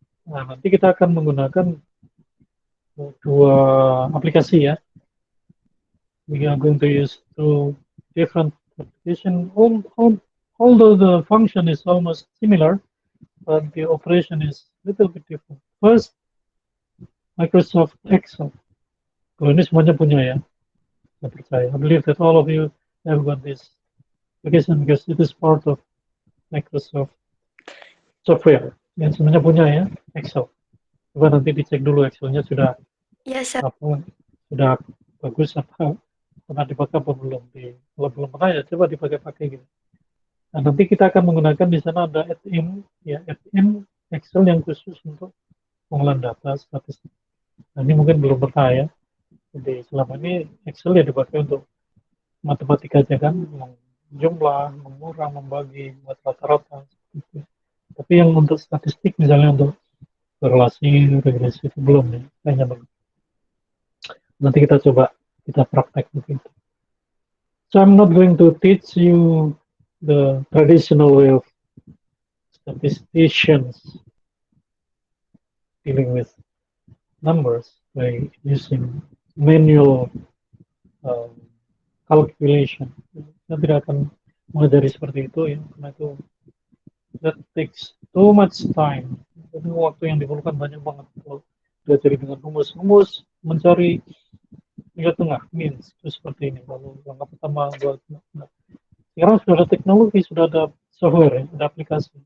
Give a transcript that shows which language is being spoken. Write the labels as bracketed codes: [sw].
[id] Nah, nanti kita akan menggunakan dua aplikasi ya. [en] We are going to use two different applications. Although the function is almost similar, but the operation is a little bit different. First, Microsoft Excel. [id] Kalau ini semuanya punya ya, saya percaya. [en] I believe that all of you have got this application because it is part of Microsoft software. [id] Yang semuanya punya ya, Excel. Coba nanti dicek dulu Excelnya sudah [en] Yes, sir. [id] sudah bagus apa pernah dipakai apa belum. Kalau belum pernah ya coba dipakai gitu. Nah, nanti kita akan menggunakan di sana ada add-in ya, add-in Excel yang khusus untuk pengolahan data statistik. Nah, ini mungkin belum pernah ya. Jadi selama ini Excel ya dipakai untuk matematika aja kan, jumlah, mengurang, membagi, buat rata-rata. Gitu. Tapi yang untuk statistik misalnya untuk korelasi, regresi itu belum ya, kayaknya belum. Nanti kita coba kita praktek begitu. [en] So I'm not going to teach you the traditional way of statisticians dealing with numbers by using manual calculation. [id] Saya tidak akan mengajari seperti itu ya, karena itu [en] that takes too much time. [id] Itu waktu yang diperlukan banyak banget kalau diajari dengan rumus mencari nilai tengah means itu seperti ini. Lalu langkah pertama buat sekarang sudah ada teknologi, sudah ada software, ya, ada aplikasi.